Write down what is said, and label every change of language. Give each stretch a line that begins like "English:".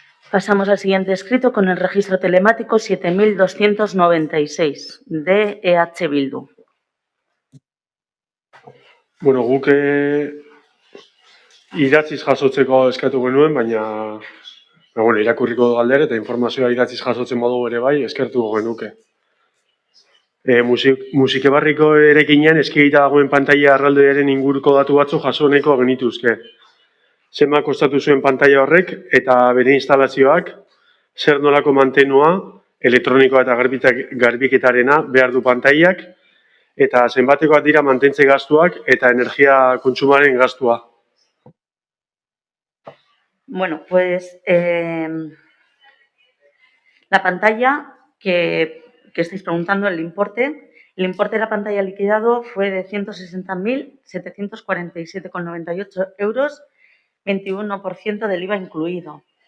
Spanish: Pasamos al siguiente escrito con el registro telemático 7296 de EH Bildu.
Basque: Bueno, guk idatziz jasotzeko eskatu genuen, baina irakurriko du galdera eta informazioa idatziz jasotzen modu ere bai eskertuko genuke. Musikebarriko erekinean eskegita dagoen pantaila erraldoiaren inguruko datu batzu jaso nahiko genituzke. Zenbat kostatu zuen pantaila horrek eta bere instalazioak, zer nolako mantenua, elektronikoa eta garbiketarena behar du pantailak, eta zenbatekoak dira mantentze gastuak eta energia kontsumaren gastua.
Spanish: Bueno, pues la pantalla que estáis preguntando, el importe de la pantalla liquidado fue de 160.747,98 euros, 21% del IVA incluido.